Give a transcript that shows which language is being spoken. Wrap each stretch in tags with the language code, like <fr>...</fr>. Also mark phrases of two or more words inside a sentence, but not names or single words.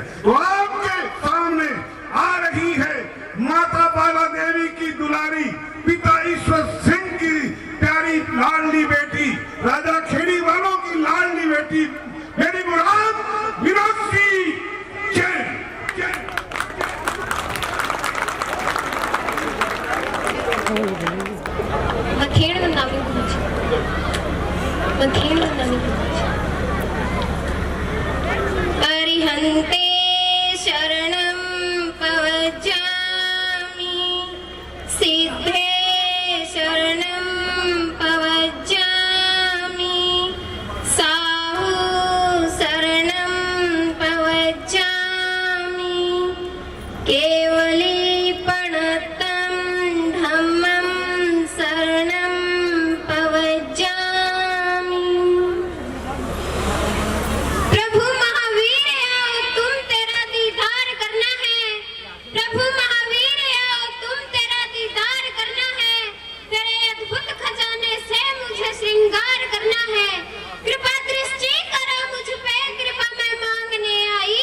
<hi>तो आपके सामने आ रही है माता बाला देवी की दुलारी, पिता ईश्वर सिंह की प्यारी लाडली बेटी, राजा खेड़ी वालों की लाडली बेटी, मेरी मुराद विनोद की जय। खेड़ वृंदावन</hi> <pra>अरिहन्ते शरणं पवज्जामि सिद्धे शरणं पवज्जामि साहु शरणं पवज्जामि केवलीपणतं धम्मं शरणं पवज्जामि।</pra> <hi>प्रभु महावीर आओ तुम तेरा दीदार करना है। प्रभु महावीर आओ तुम तेरा दीदार करना है। तेरे अद्भुत खजाने से मुझे श्रृंगार करना है। कृपा दृष्टि करो मुझ पे, कृपा मैं मांगने आई।</hi>